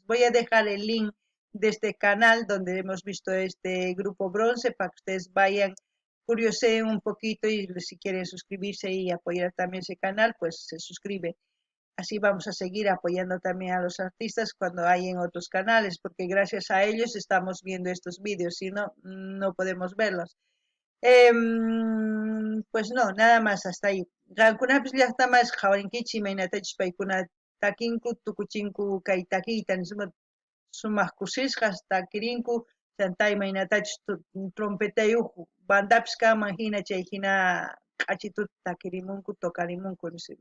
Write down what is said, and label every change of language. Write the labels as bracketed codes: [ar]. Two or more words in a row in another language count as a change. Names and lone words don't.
[es] Voy a dejar el link de este canal donde hemos visto este grupo bronce para que ustedes vayan, curioseen un poquito y si quieren suscribirse y apoyar también ese canal, pues se suscriben. Así vamos a seguir apoyando también a los artistas cuando hay en otros canales, porque gracias a ellos estamos viendo estos vídeos, si no, no podemos verlos. Pues no, nada más hasta ahí. [qu] Qankunapis llaqtamas qhawarinkichis imaynatachus paykuna takinku, tukuchinku kay takiyta sumaq kusisqa takirinku, chanta imaynatachus trompetayuq bandapis kanman hina chay hina q'achituta takirimunku, tokarimunku nisima.